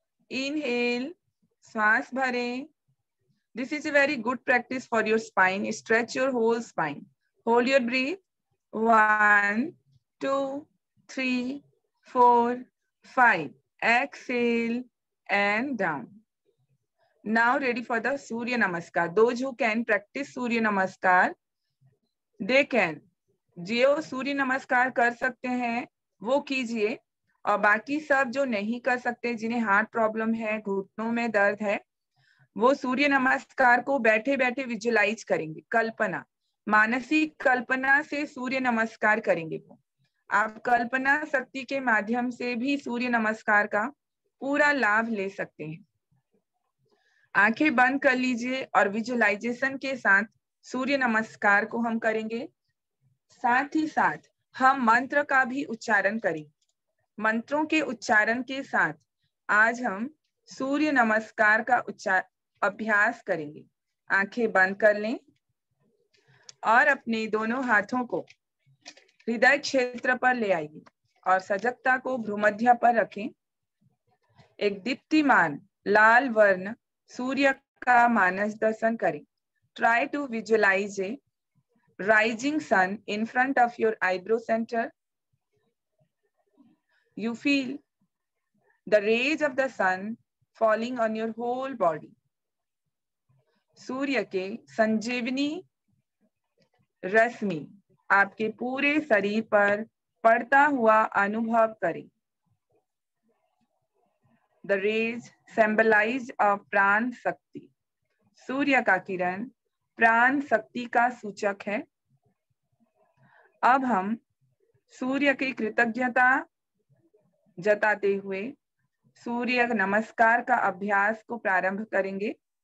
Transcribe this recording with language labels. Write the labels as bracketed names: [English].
[English] Inhale, [Hindi] श्वास भरें. [English] This is a very good practice for your spine. Stretch your whole spine. Hold your breath. 1, 2, 3, 4, 5. Exhale and down. Now ready for the Surya Namaskar. Those who can practice Surya Namaskar, they can. [Hindi] जो सूर्य नमस्कार कर सकते हैं वो कीजिए, और बाकी सब जो नहीं कर सकते, जिन्हें हार्ट प्रॉब्लम है, घुटनों में दर्द है, वो सूर्य नमस्कार को बैठे बैठे विजुलाइज करेंगे। कल्पना, मानसिक कल्पना से सूर्य नमस्कार करेंगे। वो आप कल्पना शक्ति के माध्यम से भी सूर्य नमस्कार का पूरा लाभ ले सकते हैं। आंखें बंद कर लीजिए और विजुलाइजेशन के साथ सूर्य नमस्कार को हम करेंगे। साथ ही साथ हम मंत्र का भी उच्चारण करेंगे। मंत्रों के उच्चारण के साथ आज हम सूर्य नमस्कार का अभ्यास करेंगे। आंखें बंद कर लें और अपने दोनों हाथों को हृदय क्षेत्र पर ले आइए और सजगता को भ्रूमध्य पर रखें। एक दीप्तिमान लाल वर्ण सूर्य का मानस दर्शन करें। [English] Try to visualize a rising sun in front of your eyebrow center. You feel the rays of the sun falling on your whole body. [Hindi] सूर्य के संजीवनी रश्मि आपके पूरे शरीर पर पड़ता हुआ अनुभव करें। [English] The rays symbolize of prana shakti. [Hindi] सूर्य का किरण प्राण शक्ति का सूचक है। अब हम सूर्य की कृतज्ञता जताते हुए सूर्य नमस्कार का अभ्यास को प्रारंभ करेंगे।